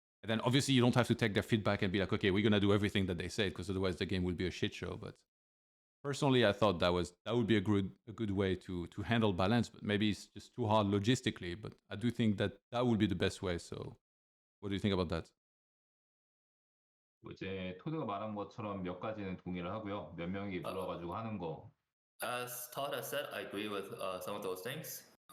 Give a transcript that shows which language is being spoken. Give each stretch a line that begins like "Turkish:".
English: And then obviously you don't have to take their feedback and be like, okay, we're gonna do everything that they say, because otherwise the game will be a shit show. But personally, I thought that would be a good way to handle balance. But maybe it's just too hard logistically. But I do think that would be the best way. So, what do you think about that?
Korean: 이제 토드가 말한 것처럼 몇 가지는 동의를 하고요. 몇 명이 불러가지고 하는 거.
English: As Todd has said, I agree with some of those things.